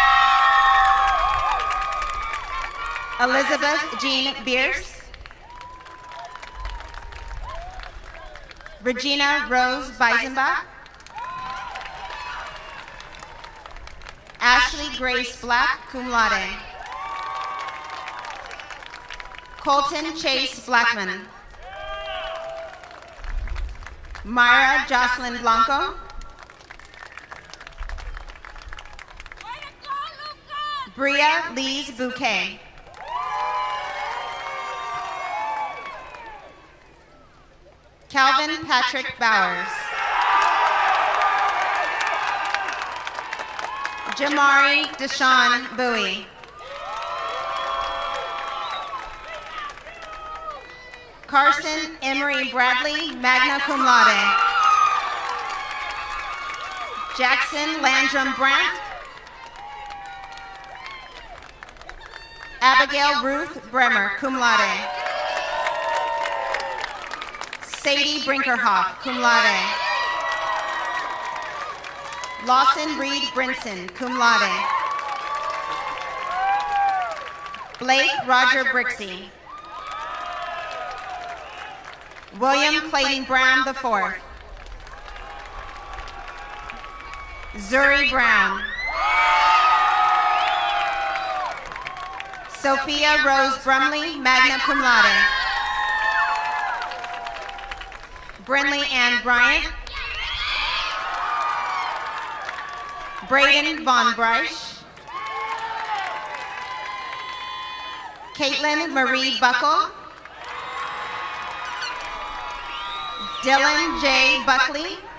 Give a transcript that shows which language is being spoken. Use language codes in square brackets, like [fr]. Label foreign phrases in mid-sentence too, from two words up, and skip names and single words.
[en] Elizabeth Jean Bierce. Regina Rose Beisenbach. Ashley Grace Black, [la] cum laude. [en] Colton Chase Blackman. Myra Jocelyn Blanco. Bria Lees Bouquet. Calvin Patrick Bowers. Jamari Deshaun Bowie. Carson Emery Bradley, [la] magna cum laude. [en] Jackson Landrum Brandt. Abigail Ruth Bremer, [la] cum laude. [en] Sadie Brinkerhoff, [la] cum laude. [en] Lawson Reed Brinson, [la] cum laude. [en] Blake Roger Brixey. William Clayton Brown IV. Zuri Brown. Sophia Rose Brumley, [la] magna cum laude. [en] Brinley Ann Bryant. Braden Von Breisch. Caitlin Marie Buckle. Dylan J. Buckley.